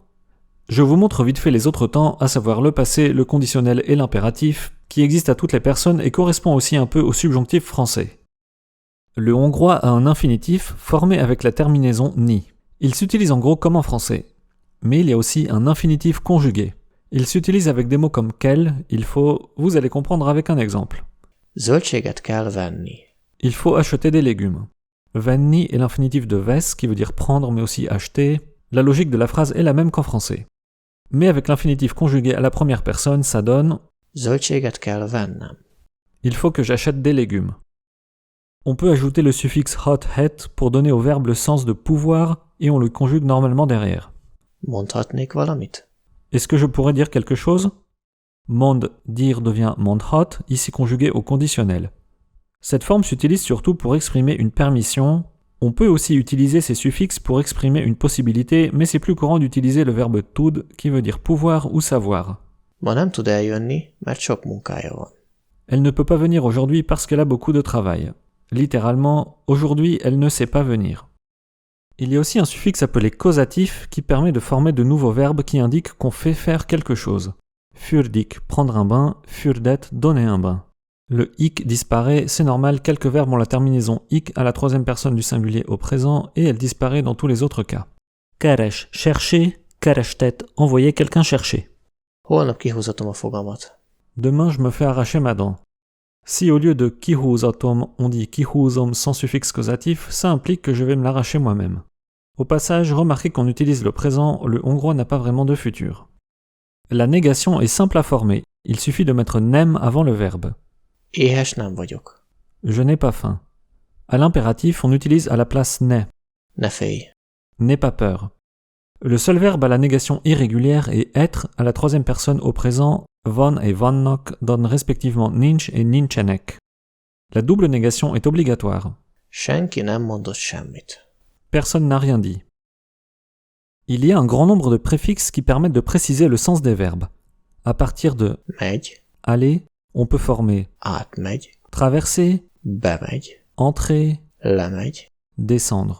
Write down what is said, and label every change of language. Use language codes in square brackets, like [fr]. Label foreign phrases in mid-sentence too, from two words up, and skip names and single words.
[fr] Je vous montre vite fait les autres temps, à savoir le passé, le conditionnel et l'impératif, qui existent à toutes les personnes et correspond aussi un peu au subjonctif français. Le hongrois a un infinitif formé avec la terminaison ni. Il s'utilise en gros comme en français. Mais il y a aussi un infinitif conjugué. Il s'utilise avec des mots comme quel, il faut, vous allez comprendre avec un exemple. [hu] Zöldséget kell venni. [fr] Il faut acheter des légumes. Venni est l'infinitif de ves, qui veut dire prendre mais aussi acheter. La logique de la phrase est la même qu'en français. Mais avec l'infinitif conjugué à la première personne, ça donne [hu] Zöldséget kell vennem. [fr] il faut que j'achète des légumes. On peut ajouter le suffixe [hu] hot het [fr] pour donner au verbe le sens de pouvoir et on le conjugue normalement derrière. [hu] Mondhatnék valamit? [fr] Est-ce que je pourrais dire quelque chose? Mond, dire devient mondhat, ici conjugué au conditionnel. Cette forme s'utilise surtout pour exprimer une permission. On peut aussi utiliser ces suffixes pour exprimer une possibilité, mais c'est plus courant d'utiliser le verbe tud, qui veut dire pouvoir ou savoir. [hu] Ma nem tud eljönni, mert sok munkája van. [fr] Elle ne peut pas venir aujourd'hui parce qu'elle a beaucoup de travail. Littéralement, aujourd'hui, elle ne sait pas venir. Il y a aussi un suffixe appelé causatif qui permet de former de nouveaux verbes qui indiquent qu'on fait faire quelque chose. Fürdik, prendre un bain, fürdet, donner un bain. Le ik disparaît, c'est normal, quelques verbes ont la terminaison ik à la troisième personne du singulier au présent et elle disparaît dans tous les autres cas. Keres, chercher, kerestet, envoyer quelqu'un chercher. [hu] Holnap kihúzatom a fogamat. [fr] Demain, je me fais arracher ma dent. Si au lieu de kihúzatom, on dit kihúzom sans suffixe causatif, ça implique que je vais me l'arracher moi-même. Au passage, remarquez qu'on utilise le présent, le hongrois n'a pas vraiment de futur. La négation est simple à former, il suffit de mettre nem avant le verbe. [hu] Éhes nem vagyok. [fr] Je n'ai pas faim. À l'impératif, on utilise à la place ne. [hu] Ne félj. [fr] N'aie pas peur. Le seul verbe à la négation irrégulière est être à la troisième personne au présent, von et vannok donnent respectivement nincs et nincsenek. La double négation est obligatoire. [hu] Senki nem mondott semmit. [fr] Personne n'a rien dit. Il y a un grand nombre de préfixes qui permettent de préciser le sens des verbes. À partir de [hu] Megy, [fr] aller, on peut former [hu] átmegy, [fr] traverser, [hu] bemegy, [fr] entrer, [hu] lemegy. [fr] descendre.